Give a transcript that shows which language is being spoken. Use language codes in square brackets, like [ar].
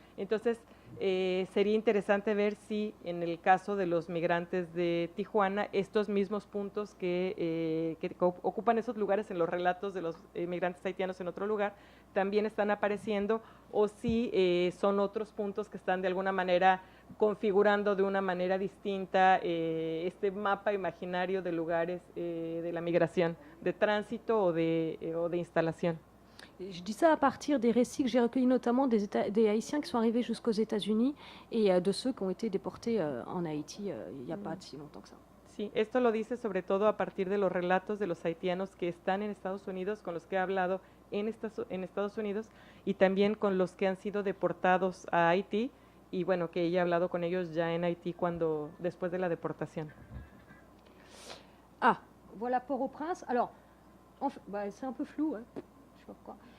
[es] Entonces, sería interesante ver si en el caso de los migrantes de Tijuana, estos mismos puntos que ocupan esos lugares en los relatos de los migrantes haitianos en otro lugar, también están apareciendo, o si son otros puntos que están de alguna manera configurando de una manera distinta este mapa imaginario de lugares de la migración, de tránsito o de instalación. [fr] Je dis ça à partir des récits que j'ai recueillis notamment des Haïtiens qui sont arrivés jusqu'aux États-Unis et de ceux qui ont été déportés en Haïti il n'y a pas si longtemps que ça. [es] Sí, esto lo dice sobre todo a partir de los relatos de los haitianos que están en Estados Unidos, con los que he hablado en Estados Unidos, y también con los que han sido deportados a Haití, y bueno, que ella ha hablado con ellos ya en Haití después de la deportación. [fr] Ah, voilà Port-au-Prince. Alors, c'est un peu flou, hein. Je sais pas pourquoi.